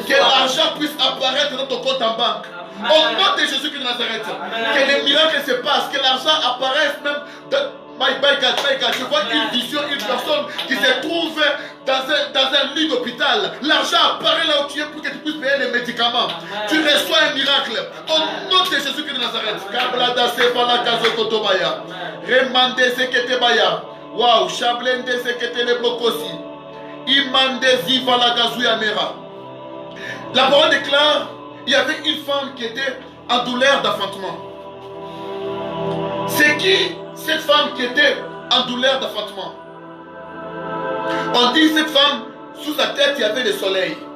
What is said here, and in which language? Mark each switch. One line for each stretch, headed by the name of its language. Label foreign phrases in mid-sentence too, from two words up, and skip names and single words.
French: Que l'argent puisse apparaître dans ton compte en banque. Au nom de Jésus-Christ de Nazareth, que les miracles se passent, que l'argent apparaisse même
English: My God,
French: je vois une vision, une personne qui se trouve dans un lit d'hôpital. L'argent apparaît là où tu es pour que tu puisses payer les médicaments. Tu reçois un miracle. Au nom de Jésus-Christ de Nazareth. Kablada Sevala Kazokotobaya. Remande Seketebaya. Waouh, Chablende Seketele Blokosi. Imande Zivala Gazuyamera. La parole déclare, il y avait une femme qui était en douleur d'enfantement. C'est qui cette femme qui était en douleur d'enfantement? On dit cette femme, sous sa tête il y avait le soleil.